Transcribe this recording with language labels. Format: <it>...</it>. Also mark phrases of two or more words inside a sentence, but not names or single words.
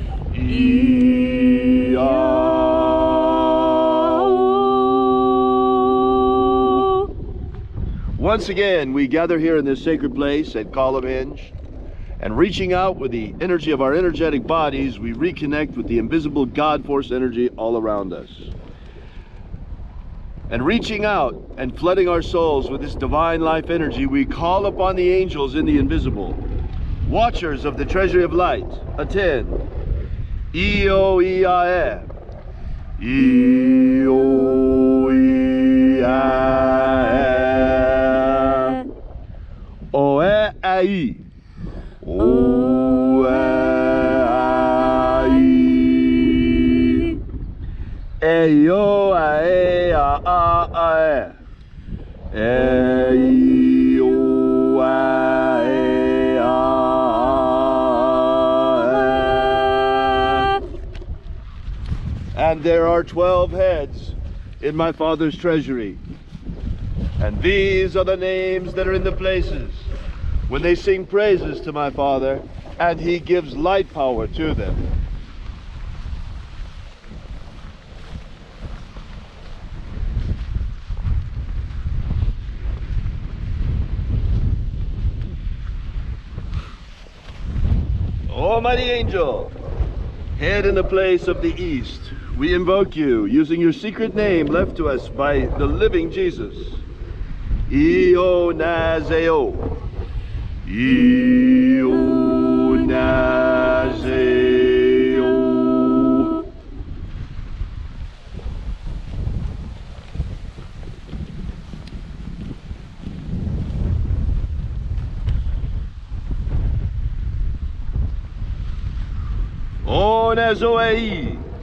<en>Once again, we gather here in this sacred place at Column Hinge, and reaching out with the energy of our energetic bodies, we reconnect with the invisible God Force energy all around us. And reaching out and flooding our souls with this divine life energy, we call upon the angels in the invisible, watchers of the Treasury of Light. Attend. Io Iae. I, O, I, A, O, E, I, O, E, I, E, O, A, E, A, A, E, E, O, A, E, A, E. And there are 12 heads in my Father's treasury. And these are the names that are in the places when they sing praises to my Father, and he gives light power to them. Almighty angel, head in the place of the east, we invoke you using your secret name left to us by the living Jesus. Io Nazeo. Io Nazeo. O Nazoei.</en>